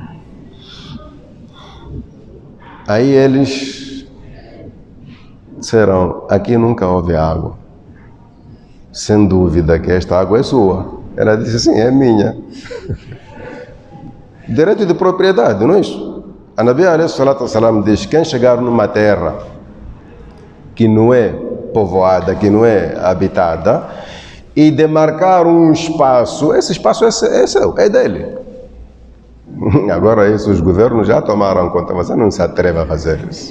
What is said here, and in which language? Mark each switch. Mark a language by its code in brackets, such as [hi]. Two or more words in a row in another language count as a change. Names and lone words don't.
[pt] Aí eles disseram, aqui nunca houve água. Sem dúvida que esta água é sua. Ela disse, sim, é minha. Direito de propriedade, não é isso? A [ar] نبي عليه الصلاة والسلام [pt] diz, quem chegar numa terra que não é povoada, que não é habitada, e demarcar um espaço, esse espaço é seu, é dele. Agora isso, os governos já tomaram conta, você não se atreve a fazer isso.